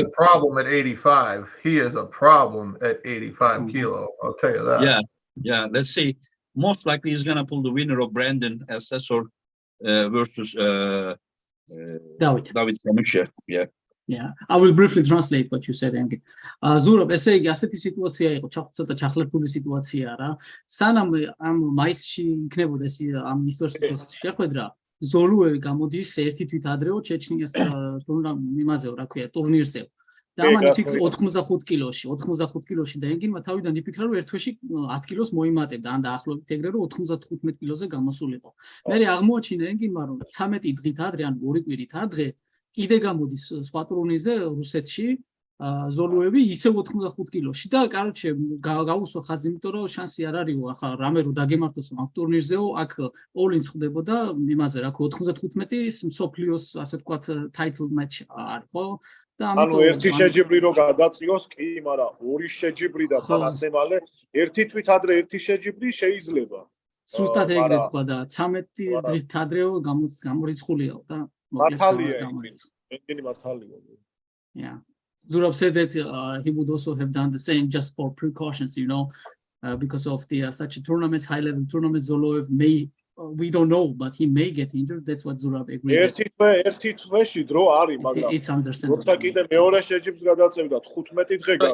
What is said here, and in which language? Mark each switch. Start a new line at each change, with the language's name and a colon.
English: a problem at 85. He is a problem at 85 kilo. I'll tell you that. Yeah. Let's see. Most likely he's gonna pull the winner of Brandon Assessor versus David Kamusha. Yeah, I will briefly translate what you said, Engin.
Georgian: Zurab, ესე იგი, ასეთი სიტუაცია იყო, ცოტა ჩახლებული სიტუაცია რა. სანამ ამ მაისში იქნებოდა ეს ამ ისტორიის შეხვედრა, ზოლუევი გამოდის ერთი თვით ადრეო ჩეჩნიას იმაზეო, რა ქვია, ტურნირზე. და ამან იფიქრა 85 კილოში და ენგინმა თავიდან იფიქრა რომ ერთ თვეში 10 კილოს მოიმატებდა ან დაახლოებით ეგრე რომ 95 კილოზე გამოსულიყო. მე აღმოაჩინა ენგინმა რომ 13 დღით ადრე ან 2 კვირით ადრე კიდე გამოდის სხვა ტურნირზე რუსეთში ზოლუევი ისევ 85 კილოში და კაროჩე გავუსვა ხაზი, იმიტომ რომ შანსი არ არისო ახლა რამე რო დაგემართოს ამ ტურნირზეო აქ all-in ხდებოდა იმაზე რა ხო 95 მსოფლიოს ასე ვთქვათ
English: title match
Georgian: არის ხო და ანუ ერთი შეჯიბრი რო გადაწიოს კი, მაგრამ 2 შეჯიბრი და თან ასე მალე ერთი თვით ადრე ერთი შეჯიბრი შეიძლება. სუსტად ეგრე თქვა და 13 დღით ადრეო გამორიცხულიაო და მართალია ეგენი მართალია. Yeah.
English: Zurab said that he would also have done the same just for precautions, you know, because of the such a tournament, high-level tournament. Zoloev may, we don't know, but he may get injured. That's what Zurab agreed.
Georgian: ერთი თვეში დრო არის, მაგრამ
English: it's understandable.
Georgian: როცა კიდე მეორე შეჯიბს გადაწევდა 15 დღე